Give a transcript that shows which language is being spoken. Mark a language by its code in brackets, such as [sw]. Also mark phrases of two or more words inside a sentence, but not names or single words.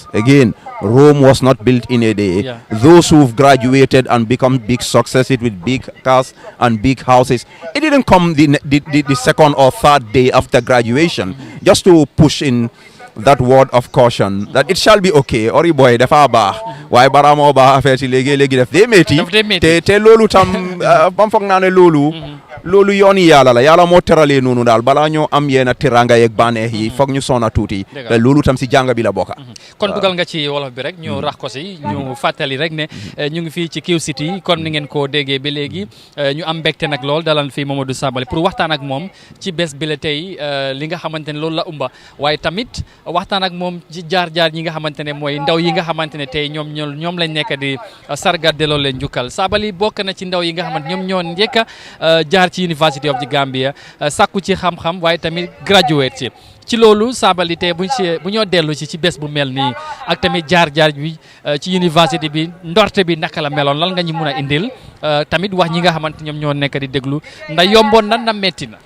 [en] Again, Rome was not built in a day. Those who've graduated and become big successes with big cars and big houses, it didn't come the second or third day after graduation. Just to push in that word of caution that it shall be okay. [wo] Ori boy dafa ba why baramo ba affaire ci legi def de meti te lolu tam bam fogg na ne lolu loolu yooni yàlla la yàlla moo teralee noonu daal balaa ñoo am yeena teranga yeeg bànneex yi foog ñu sona tuuti te loolu tam si jàng bi la bokka kon dugal nga ci wolof bi rek ñu rax ko si ñu fàttali rek ne ñu ngi fii ci Q City comme ni ngeen ko déggee ba léegi ñu am mbégte nag lool dalal fii Momodou Sabally pour waxtaan ak moom ci bés bi la tey li nga xamante ne loolu la umba waaye tamit waxtaan ak moom ci jaar-jaar ñi nga xamante ne mooy ndaw yi nga xamante ne tey ñoom lañ nekk di sargat delloo leen njukkal Sabally bokk na ci ndaw yi nga xamante ñoom ñoo njëkk a jaar ci University of the Gambia sàkku ci xam-xam waaye tamit graduate ci loolu Sabally tey bu ñoo dellu ci bés bu mel nii ak tamit jaar-jaar bi ci université bi ndorte bi naka la meloon lan nga ñu mun a indil tamit wax ñi nga xamante ñoom ñoo nekk di déglu ndax yomboon na metti na.